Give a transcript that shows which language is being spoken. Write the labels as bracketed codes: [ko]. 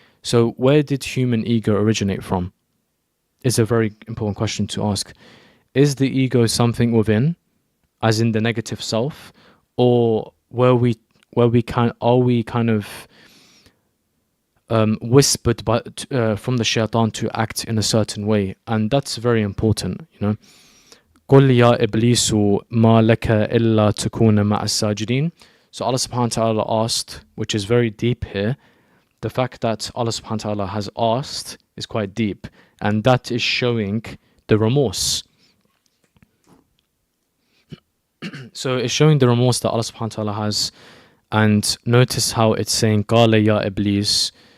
[en] So where did human ego originate from? Is a very important question to ask. Is the ego something within, as in the negative self, or are we kind of whispered from the shaitan to act in a certain way? And that's very important, [ar] قُلْ يَا إِبْلِيسُ مَا لَكَ إِلَّا تَكُونَ مَعَ السَّاجِدِينَ. [en] So Allah subhanahu wa ta'ala asked, which is very deep here. The fact that Allah subhanahu wa ta'ala has asked is quite deep, and that is showing the remorse. So it's showing the remorse that Allah subhanahu wa ta'ala has. And notice how it's saying [ar] قَالَ يَا إِبْلِيسُ.